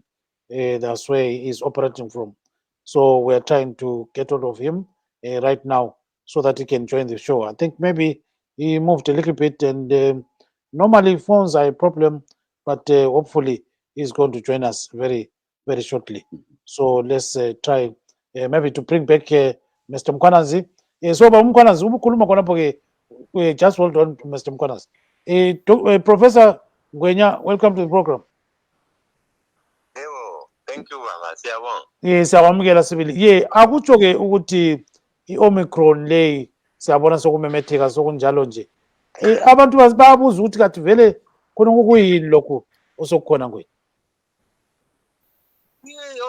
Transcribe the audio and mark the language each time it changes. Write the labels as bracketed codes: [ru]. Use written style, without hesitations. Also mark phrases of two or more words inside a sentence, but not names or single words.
[en] That's where he's operating from. So we're trying to get hold of him right now so that he can join the show. I think maybe he moved a little bit, and normally phones are a problem, but hopefully he's going to join us very, very shortly. So let's try maybe to bring back Mr. Mkhwananzi. So Mkhwananzi, [nd] umukhuluma khona ke [en] just hold on to Mr. Mkhwananzi. Professor Ngwenya, welcome to the program. Thank you, [nd] Baba. Siyabonga. Siyawamukela sibili. Akutsho ke ukuthi i-Omicron le siyabona sokumemetheka sokunjalo nje. Abantu bayabuza ukuthi kathi vele khona kuyini lokho osokukhona Ngwenya.